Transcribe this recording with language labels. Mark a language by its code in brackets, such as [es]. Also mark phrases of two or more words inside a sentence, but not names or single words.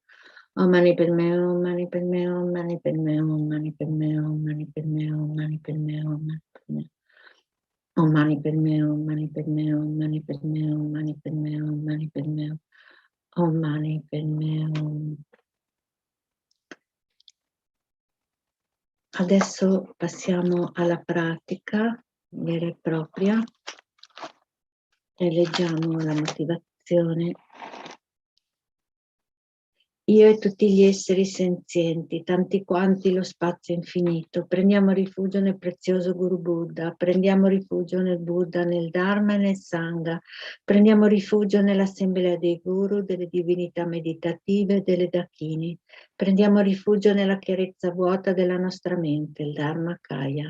[sa] Om Mani Padme Hum, Mani Padme Hum, Mani Padme Hum, Mani Padme Hum, Mani Padme Hum, Mani Padme Hum, Mani Padme Hum. Om Mani Padme Hum, Mani Padme Hum, Mani Padme Hum, Mani Padme Hum, Mani Padme Hum. Om Mani Padme Hum. [it] Adesso passiamo alla pratica vera e propria e leggiamo la motivazione. Io e tutti gli esseri senzienti, tanti quanti lo spazio infinito, prendiamo rifugio nel prezioso Guru Buddha, prendiamo rifugio nel Buddha, nel Dharma e nel Sangha, prendiamo rifugio nell'assemblea dei Guru, delle divinità meditative e delle Dakini, prendiamo rifugio nella chiarezza vuota della nostra mente, il [sa] Dharma Kaya.